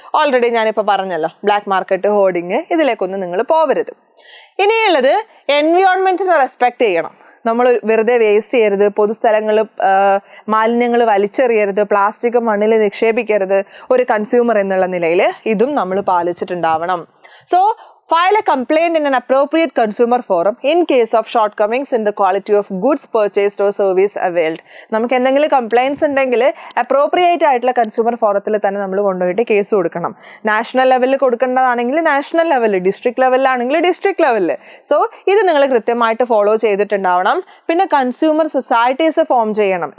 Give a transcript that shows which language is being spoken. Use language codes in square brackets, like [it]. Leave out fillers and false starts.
[ml] Already ഞാനിപ്പോൾ പറഞ്ഞല്ലോ, black market, hoarding, ഇതിലേക്കൊന്നും നിങ്ങൾ പോവരുത്. ഇനിയുള്ളത് എൻവയോൺമെൻറ്റിനെ റെസ്പെക്റ്റ് ചെയ്യണം. നമ്മൾ വെറുതെ വേസ്റ്റ് ചെയ്യരുത്, പൊതുസ്ഥലങ്ങൾ മാലിന്യങ്ങൾ വലിച്ചെറിയരുത്, പ്ലാസ്റ്റിക് മണ്ണിൽ നിക്ഷേപിക്കരുത്. ഒരു കൺസ്യൂമർ എന്നുള്ള നിലയിൽ ഇതും നമ്മൾ പാലിച്ചിട്ടുണ്ടാവണം. [en] So file a complaint in an appropriate consumer forum in case of shortcomings in the quality of goods purchased or service availed. [ml] നമുക്ക് എന്തെങ്കിലും കംപ്ലൈൻസ് ഉണ്ടെങ്കിൽ അപ്രോപ്രിയേറ്റ് ആയിട്ടുള്ള കൺസ്യൂമർ ഫോറത്തിൽ തന്നെ നമ്മൾ കൊണ്ടുപോയിട്ട് കേസ് കൊടുക്കണം. നാഷണൽ ലെവലിൽ കൊടുക്കേണ്ടതാണെങ്കിൽ നാഷണൽ ലെവലിൽ, ഡിസ്ട്രിക്ട് ലെവലിലാണെങ്കിൽ ഡിസ്ട്രിക്ട് ലെവലിൽ. സോ ഇത് നിങ്ങൾ കൃത്യമായിട്ട് ഫോളോ ചെയ്തിട്ടുണ്ടാവണം. പിന്നെ കൺസ്യൂമർ സൊസൈറ്റീസ് ഫോം ചെയ്യണം.